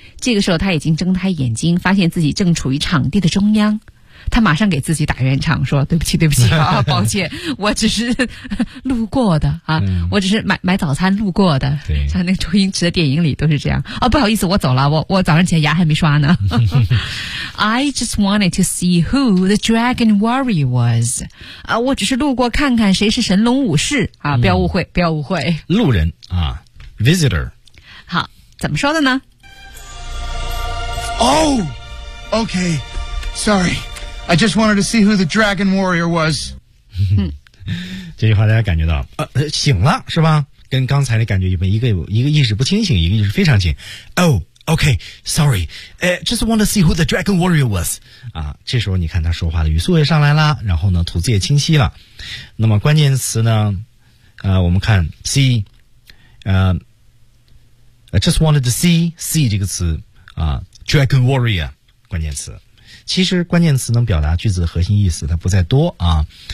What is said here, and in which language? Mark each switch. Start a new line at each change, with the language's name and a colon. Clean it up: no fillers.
Chinese: 这个时候他已经睁开眼睛，发现自己正处于场地的中央。他马上给自己打圆场，说：“对不起，对不起，啊，抱歉，我只是路过的啊，我只是买早餐路过的。” 对，像那个周星驰的电影里都是这样。啊，不好意思，我走了，我早上起来牙还没刷呢。
English: I just wanted to see who the Dragon Warrior was.
Chinese: 啊，我只是路过看看谁是神龙武士啊！不要误会，不要误会，路人啊 ，visitor。好，怎么说的呢
English: ？Oh, okay. Sorry, I just wanted to see who the Dragon Warrior was.
Chinese: 这句话大家感觉到，醒了是吧？跟刚才的感觉一般，一个意识不清醒，一个意识非常清。
English: Oh, okay. Sorry, just wanted to see who the Dragon Warrior was.
Chinese: 啊，这时候你看他说话的语速也上来了，然后呢，吐字也清晰了。那么关键词呢？我们看 see， I just wanted to see 这个词啊 ，Dragon Warrior 关键词。其实关键词能表达句子的核心意思，它不再多啊。